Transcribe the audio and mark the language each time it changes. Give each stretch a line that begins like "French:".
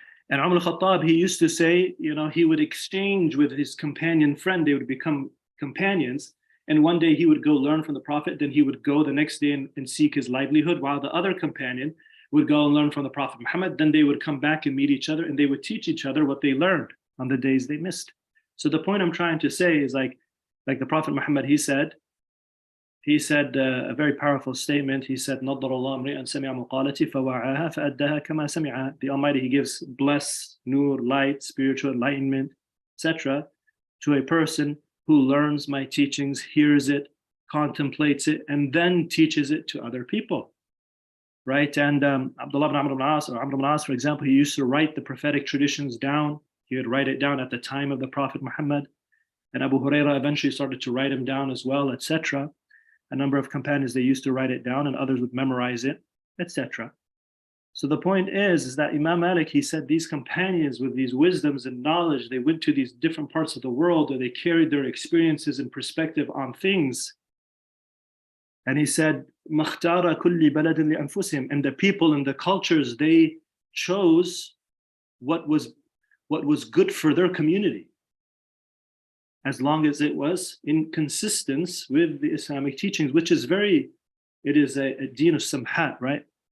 English: And Umar al-Khattab, he used to say, he would exchange with his companion friend, they would become companions, and one day he would go learn from the Prophet, then he would go the next day and seek his livelihood, while the other companion would go and learn from the Prophet Muhammad. Then they would come back and meet each other, and they would teach each other what they learned on the days they missed. So the point I'm trying to say is like the Prophet Muhammad, he said a very powerful statement. He said,
Arabic: نَضَّرَ اللَّهُ امْرِئًا سَمِعَ مَقَالَتِي فَوَعَاهَا فَأَدَّاهَا كَمَا سَمِعَهَا.
English: The Almighty, he gives bless, nur, light, spiritual enlightenment, etc., to a person who learns my teachings, hears it, contemplates it, and then teaches it to other people. Right? And Abdullah ibn Amr ibn As, or Amr ibn As, for example, he used to write the prophetic traditions down. He would write it down at the time of the Prophet Muhammad. And Abu Huraira eventually started to write them down as well, etc. A number of companions, they used to write it down, and others would memorize it, etc. So the point is that Imam Malik, he said these companions with these wisdoms and knowledge, they went to these different parts of the world, or they carried their experiences and perspective on things. And he said,
Arabic: مَخْتَارَ كُلِّ بَلَدٍ لِأَنفُسِهِمْ.
English: And the people and the cultures, they chose what was good for their community, as long as it was in consistence with the Islamic teachings, which is it is a deen of samhat, right?